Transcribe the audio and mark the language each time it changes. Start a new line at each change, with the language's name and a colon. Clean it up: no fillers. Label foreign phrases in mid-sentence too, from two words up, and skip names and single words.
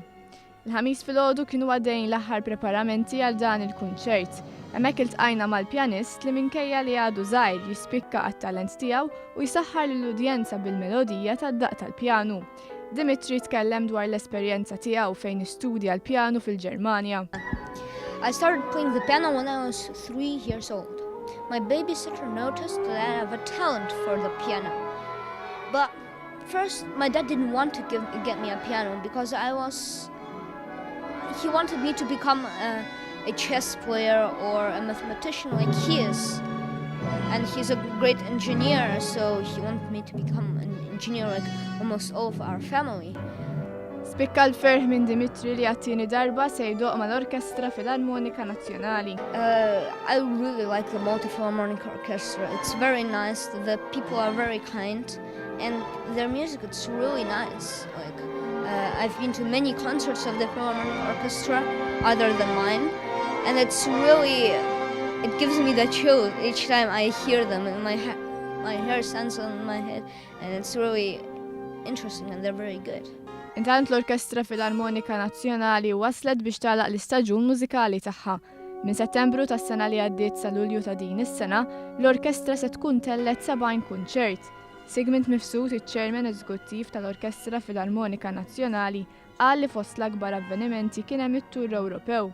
Maltese: Il-ħamis filgħodu kienu għaddejjin l-aħħar preparamenti għal dan il-kunċert. Hemmhekk iltqajna mal-pjanist li minkejja li għadu żgħir jispikka għat-talent tiegħu u jsaħħar lill-udjenza bil-melodija tad-daqq tal-pjanu. Dimitri tkellem dwar l-esperjenza tiegħu fejn istudja l-pjanu fil-Ġermanja.
English: I started playing the piano when I was 3 years old. My babysitter noticed that I have a talent for the piano. But first, my dad didn't want to get me a piano because he wanted me to become a chess player or a mathematician like he is. And he's a great engineer, so he wanted me to become an engineer like almost all of our family.
Maltese: Spikka l-ferħ minn Dimitri li għattini darba se jdoq mal-Orkestra Filarmonika Nazzjonali.
English: I really like the Malta Philharmonic Orchestra. It's very nice, the people are very kind, and their music, it's really nice. I've been to many concerts of the Philharmonic Orchestra other than mine, and it gives me the chill each time I hear them, and my hair stands on my head, and it's really interesting and they're very good.
Maltese: Intant l-Orkestra Filarmonika Nazzjonali waslet biex tagħlaq l-istaġun mużikali tagħha. Minn Settembru tas-sena li għaddiet sa Lulju ta' din is-sena, l-orkestra se tkun tellet 70 kunċert. Sigmund Mifsud, iċ-Chairman Eżekuttiv tal-Orkestra Filarmonika Nazzjonali, qal li fost l-akbar avvenimenti kien hemm it-Tur Ewropew.